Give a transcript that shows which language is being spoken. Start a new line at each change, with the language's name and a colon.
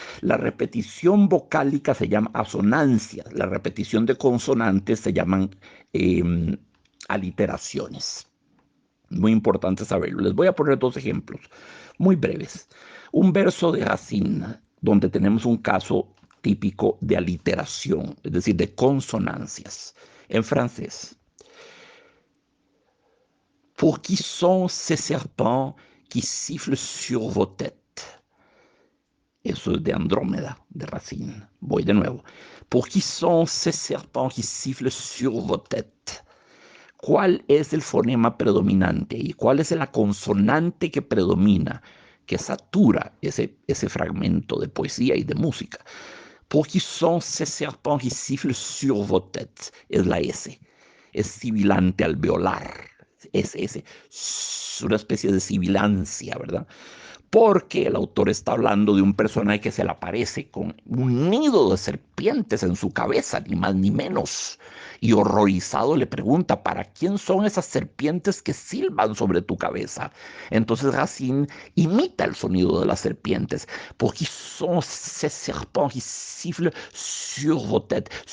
Spanish: La repetición vocálica se llama asonancia, la repetición de consonantes se llaman aliteraciones. Muy importante saberlo. Les voy a poner dos ejemplos muy breves. Un verso de Racine, donde tenemos un caso típico de aliteración, es decir, de consonancias. En francés.
French: Pour qui sont ces serpents qui sifflent sur vos têtes?
Spanish: Eso es de Andrómeda, de Racine. Voy de nuevo.
French: Pour qui sont ces serpents qui sifflent sur vos têtes?
Spanish: ¿Cuál es el fonema predominante y cuál es la consonante que predomina, que satura ese fragmento de poesía y de música?
French: Pour qui sont ces serpents qui sifflent sur vos têtes?
Spanish: Es la S. Es sibilante alveolar. Es una especie de sibilancia, ¿verdad? Porque el autor está hablando de un personaje que se le aparece con un nido de serpientes en su cabeza, ni más ni menos. Y horrorizado le pregunta, ¿para quién son esas serpientes que silban sobre tu cabeza? Entonces Racine imita el sonido de las serpientes.
French: Pour qui sont ces serpents qui sifflent sur vos têtes?